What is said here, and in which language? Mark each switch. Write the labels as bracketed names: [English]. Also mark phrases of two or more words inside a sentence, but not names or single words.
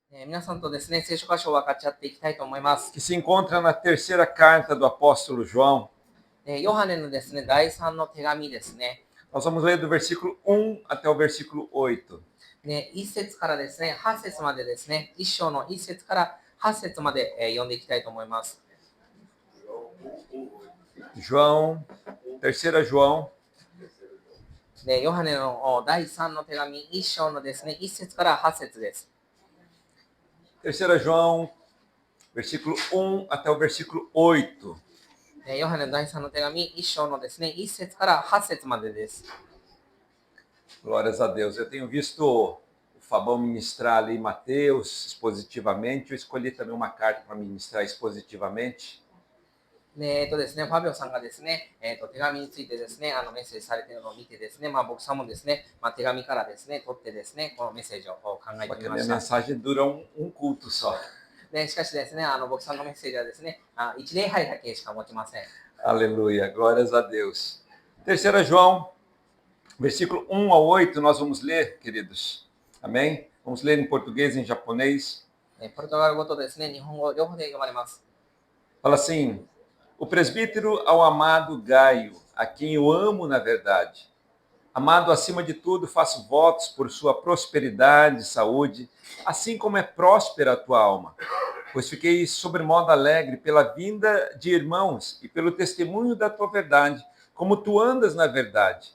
[Japanese] 皆さんとですね、聖書箇所を分かち合っていきたいと思います。 [Portuguese] que se encontra na terceira carta do apóstolo João. [Japanese] ヨハネのですね、第3の手紙ですね。 [Portuguese] Nós vamos ler do versículo 1 até o versículo 8. [Japanese] 1 節からですね、8節までですね、1章の1節から8節まで読んでいきたいと思います。 [Portuguese] João, terceira João, [Japanese] ヨハネの第3の手紙、1章のですね、1節から8節です。 [Portuguese] terceira João, versículo 1 até o versículo 8. [Japanese] ヨハネの第3の手紙、1章のですね、1節から8節までです。 [Portuguese] Glórias a Deus. Eu tenho visto o Fabão ministrar ali Mateus expositivamente. Eu escolhi também uma carta para ministrar expositivamente. [Japanese] ですね、ファビオさんがですね、手紙についてですね、メッセージされているのを見てですね、僕さんもですね、手紙からですね、取ってですね、このメッセージを考え [Portuguese] Só [Japanese] て [Portuguese] que [Japanese] み [Portuguese] a [Japanese] ま [Portuguese] minha [Japanese] した。 [Portuguese] mensagem dura um culto só. [Japanese] しかしですね、僕さんのメッセージはですね、1礼拝だけしか持ちません。 [Portuguese] Aleluia. Glórias a Deus. Terceira João, versículo 1 ao 8, nós vamos ler, queridos. Amém? Vamos ler em português e em japonês. [Japanese] ポルトガル語とですね、日本語両方で読まれます。 [Portuguese] Fala assim: o presbítero ao amado Gaio, a quem eu amo na verdade. Amado, acima de tudo, faço votos por sua prosperidade e saúde, assim como é próspera a tua alma. Pois fiquei sobremodo alegre pela vinda de irmãos e pelo testemunho da tua verdade, como tu andas na verdade.